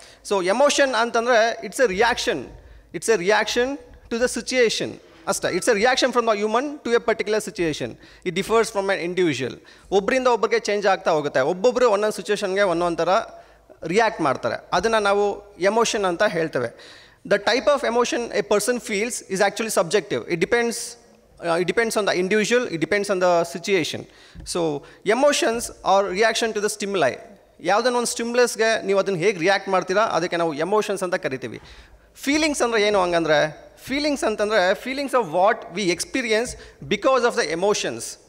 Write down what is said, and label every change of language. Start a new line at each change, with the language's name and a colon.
English: So emotion ಅಂತಂದರೆ it's a reaction to the situation ಅಷ್ಟೇ. It's a reaction from the human to a particular situation. It differs from an individual.
Kannada: ಒಬ್ಬರಿಂದ ಒಬ್ಬರಿಗೆ change ಆಗ್ತಾ ಹೋಗುತ್ತೆ. ಒಬ್ಬೊಬ್ಬರು ಒಂದೊಂದು ಸಿಚುಯೇಷನ್ಗೆ ಒಂದೊಂದು ಥರ ರಿಯಾಕ್ಟ್ ಮಾಡ್ತಾರೆ. ಅದನ್ನು ನಾವು ಎಮೋಷನ್ ಅಂತ ಹೇಳ್ತೇವೆ.
English: The type of emotion a person feels is actually subjective. It depends on the individual, it depends on the situation. So emotions are reaction to the stimuli.
Kannada: ಯಾವುದನ್ನ ಒಂದು ಸ್ಟಿಮ್ಯುಲಸ್ಗೆ ನೀವು ಅದನ್ನು ಹೇಗೆ ರಿಯಾಕ್ಟ್ ಮಾಡ್ತೀರಾ ಅದಕ್ಕೆ ನಾವು ಎಮೋಷನ್ಸ್ ಅಂತ ಕರಿತೀವಿ. ಫೀಲಿಂಗ್ಸ್ ಅಂದರೆ ಏನು ಹಂಗಂದರೆ, ಫೀಲಿಂಗ್ಸ್ ಅಂತಂದರೆ
English: Feelings of what we experience because of the emotions.